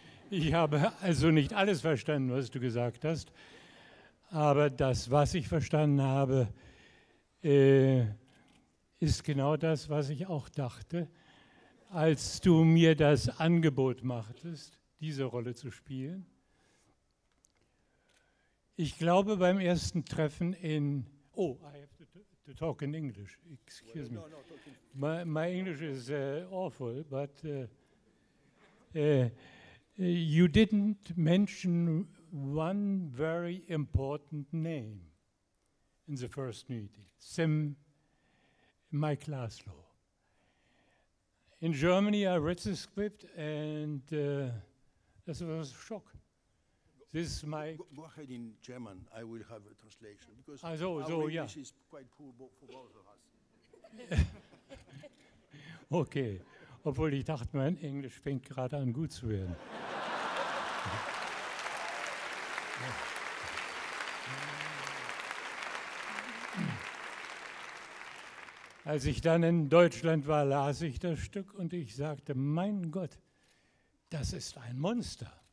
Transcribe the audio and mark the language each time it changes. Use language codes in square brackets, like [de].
[de] Ich habe also nicht alles verstanden, was du gesagt hast, aber das, was ich verstanden habe, ist genau das, was ich auch dachte, als du mir das Angebot machtest, diese Rolle zu spielen. Ich glaube, beim ersten Treffen in... [en] Oh, I have to talk in English. Excuse me. My English is awful, but you didn't mention one very important name in the first meeting, Mike Laszlo. In Germany, I read the script, and this was a shock. This is my... Go ahead in German. I will have a translation, because our English is quite poor for both of us. Okay, [de] obwohl ich dachte, mein Englisch fängt gerade an gut zu werden. Als ich dann in Deutschland war, las ich das Stück und ich sagte, mein Gott, das ist ein Monster.